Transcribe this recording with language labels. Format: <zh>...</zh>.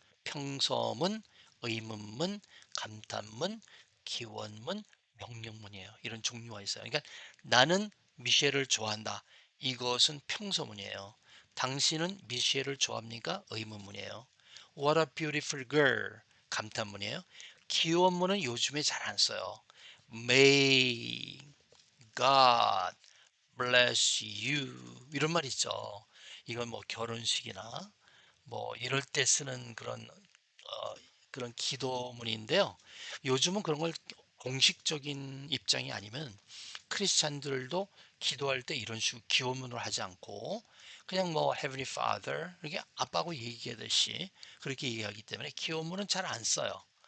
<ko>평서문, 의문문, 감탄문, 기원문, 명령문이에요. 이런 종류가 있어요. 그러니까 나는 미셸을 좋아한다. 이것은 평서문이에요. 당신은 미셸을 좋아합니까? 의문문이에요.</ko> <en>What a beautiful girl.</en> <ko>감탄문이에요. 기원문은 요즘에 잘 안 써요.</ko> <en>May God bless you</en> <ko>이런 말 있죠. 이건 뭐 결혼식이나 뭐 이럴 때 쓰는 그런 기도문인데요. 요즘은 그런 걸 공식적인 입장이 아니면 크리스찬들도 기도할 때 이런 식으로 기도문을 하지 않고 그냥 뭐 Heavenly Father 이렇게 아빠하고 얘기하듯이 그렇게 얘기하기 때문에 기도문은 잘 안 써요.</ko>